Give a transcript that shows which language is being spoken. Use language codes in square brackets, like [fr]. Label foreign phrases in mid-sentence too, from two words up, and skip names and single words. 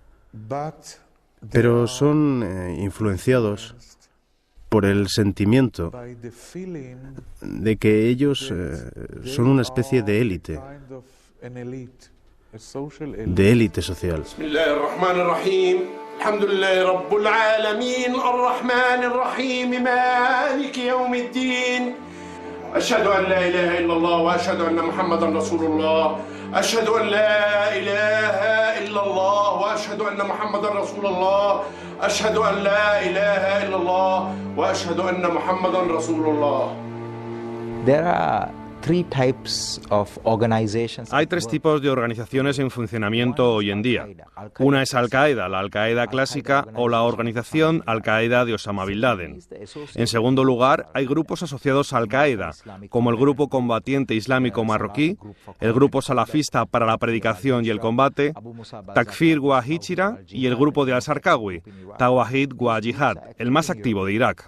[es] Pero son influenciados por el sentimiento de que ellos son una especie de élite social. [ar] الحمد لله رب العالمين الرحمن الرحيم مالك يوم الدين أشهد أن لا إله إلا الله وأشهد أن محمدا رسول الله أشهد أن لا إله إلا الله وأشهد أن محمدا رسول الله أشهد أن لا إله إلا الله وأشهد أن محمدا رسول الله. [es] Hay tres tipos de organizaciones en funcionamiento hoy en día. Una es Al-Qaeda, la Al-Qaeda clásica o la organización Al-Qaeda de Osama Bin Laden. En segundo lugar, hay grupos asociados a Al-Qaeda, como el Grupo Combatiente Islámico Marroquí, el Grupo Salafista para la Predicación y el Combate, Takfir wa Hijra y el Grupo de Al-Sarqawi, Tawahid wa Jihad, el más activo de Irak.